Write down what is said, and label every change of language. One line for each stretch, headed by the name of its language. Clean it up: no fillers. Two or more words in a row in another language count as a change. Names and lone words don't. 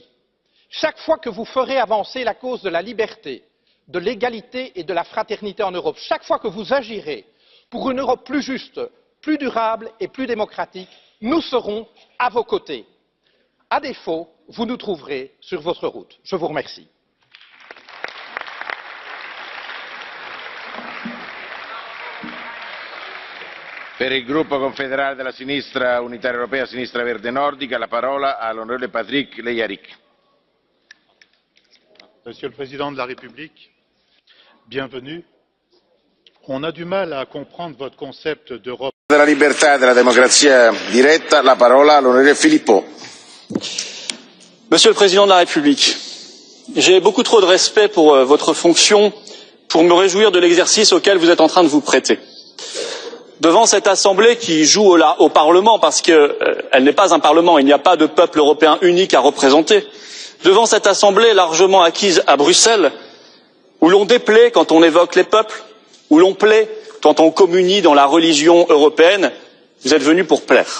French: Chaque fois que vous ferez avancer la cause de la liberté, de l'égalité et de la fraternité en Europe, chaque fois que vous agirez pour une Europe plus juste, plus durable et plus démocratique, nous serons à vos côtés. À défaut, vous nous trouverez sur votre route. Je vous remercie.
Italian: Per il gruppo confederale della sinistra unitaria europea sinistra verde nordica la parola all'onorevole Patrick Leyaric.
French: Monsieur le Président de la République, bienvenue. On a du mal à comprendre votre concept d'Europe.
Italian: Della libertà e della democrazia diretta la parola all'onorevole Philippot.
French: Monsieur le Président de la République, j'ai beaucoup trop de respect pour votre fonction pour me réjouir de l'exercice auquel vous êtes en train de vous prêter. Devant cette Assemblée qui joue au Parlement parce qu'elle n'est pas un Parlement, il n'y a pas de peuple européen unique à représenter, devant cette Assemblée largement acquise à Bruxelles, où l'on déplaît quand on évoque les peuples, où l'on plaît quand on communie dans la religion européenne, vous êtes venu pour plaire.